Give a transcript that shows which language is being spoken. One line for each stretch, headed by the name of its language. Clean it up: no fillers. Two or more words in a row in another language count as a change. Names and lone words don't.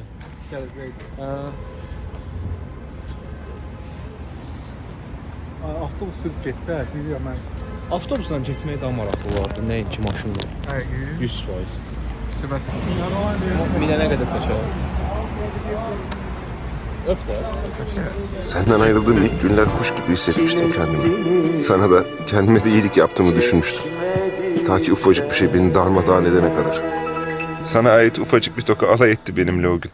Azerbaijani: Gələcəkdi. Hə. avtobus sürüb getsə, siz ya mən Avtobusla getmək daha maraqlı olardı, nəinki maşınla. 100%. Minənə qədər çəkər. Öp də.
Turkish: Senden ayrıldığım ilk günler kuş gibi hissetmiştim kendimi. Sana da kendime de iyilik yaptığımı düşünmüştüm. Ta ki ufacık bir şey beni darmadağın edene kadar. Sana ait ufacık bir toka alay etti benimle o gün.